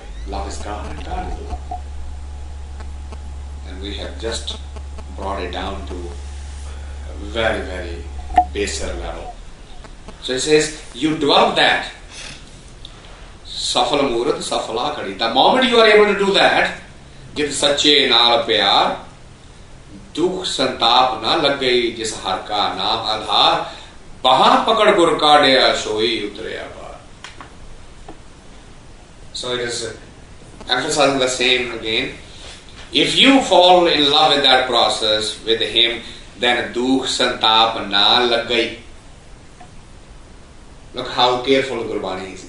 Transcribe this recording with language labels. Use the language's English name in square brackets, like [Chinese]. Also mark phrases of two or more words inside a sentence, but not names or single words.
[English] Love is God and God is love. And we have just brought it down to a very, very baser level. So it says, you develop that. [Punjabi] ਸਫਲਾ ਮੂਰਤ, ਸਫਲਾ ਘੜੀ. [English] The moment you are able to do that, [Punjabi] ਜਿਤ ਸਾਚੇ ਨਾਲ ਪਿਆਰ, ਦੁਖ ਸੰਤਾਪ ਨ ਲਗ ਗਈ, ਜਿਸ ਹਰਿ ਕਾ ਨਾਮ ਅਧਾਰ, ਬਾਹ ਪਕੜ ਗੁਰ ਕਾਢਿਆ ਸੋਈ ਉਤਰੇ ਅਪਾਰ. [English] So it is emphasizing the same again. If you fall in love with that process, with him, then [Punjabi] ਦੁਖ ਸੰਤਾਪ ਨ ਲਗ ਗਈ. [English] Look how careful Gurbani is.